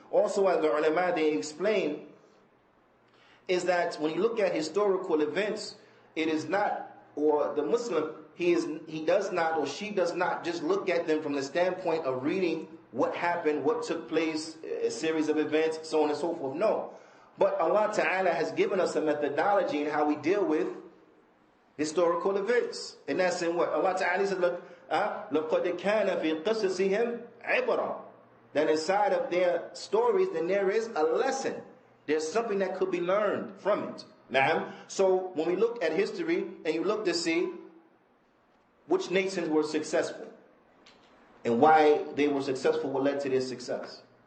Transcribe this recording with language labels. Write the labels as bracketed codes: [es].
[en] Also, as the ulama, they explain, is that when you look at historical events, it is not, or the Muslim, he does not, or she does not just look at them from the standpoint of reading what happened, what took place, a series of events, so on and so forth. No. But Allah Ta'ala has given us a methodology in how we deal with historical events. And that's in what? Allah Ta'ala said, look, [ar] لَقَدْ كَانَ فِي قَصَصِهِمْ عِبْرًا. [en] That inside of their stories, then there is a lesson. There's something that could be learned from it. Now, so when we look at history and you look to see which nations were successful and why they were successful, what led to their success.